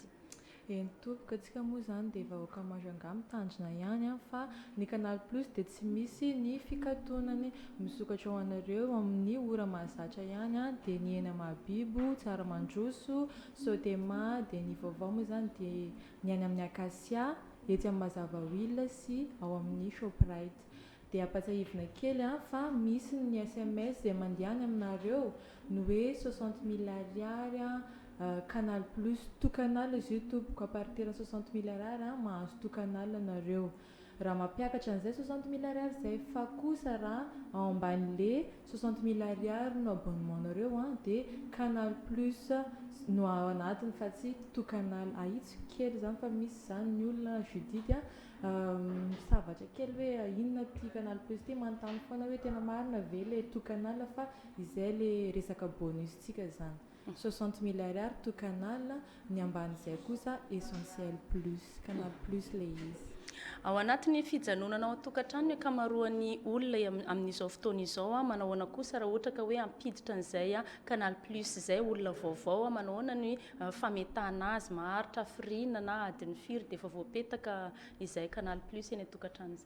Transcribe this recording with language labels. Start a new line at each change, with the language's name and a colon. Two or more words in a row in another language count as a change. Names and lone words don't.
Malagasy: Eny tompoko antsika moa zany dia vahoaka Majanga mitandrina ihany fa ny Canal Plus dia tsy misy ny fikatonany misokatra ho anareo amin'ny ora mahazatra ihany dia ny hena mahabibo, tsaramandroso, sotema dia ny vaovao moa zany dia ny any amin'ny Acacia etsy amin'ny Mazava Wheel sy ao amin'ny Shoprite. Dia ampatsahivina kely fa misy ny SMS izay mandehany aminareo no hoe 60,000 ariary Canal Plus
French: tout canal
Malagasy: izy io tompoko
French: à partir de
Malagasy: 60,000 ariary mahazo
French: tout canal
Malagasy: anareo. raha mampiakatra an'izay 60 000 ariary zay, fa kosa raha ao amban'le 60 000 ariary no abonnementareo dia Canal Plus no ao anatiny fa tsy tokanal ahitsy kely zany fa misy zany ny olona judidy savatra kely hoe inona ty Canal Plus ty manontany foana hoe tena marina ve le tokanal fa izay le resaka bonustsika zany 60 000 ariary tokanal ny amban'izay kosa essentiel plus Canal Plus le izy. Ao anatin'ny fijanonana ao an-tokantrano ankamaroan'ny olona amin'izao fotoana izao manahoana kosa raha ohatra ka hoe ampiditra an'izay Canal Plus izay olona vaovao manahoana ny fametahana azy maharitra firina na adiny firy dia efa voapetaka izay Canal Plus eny an-tokantrano izay.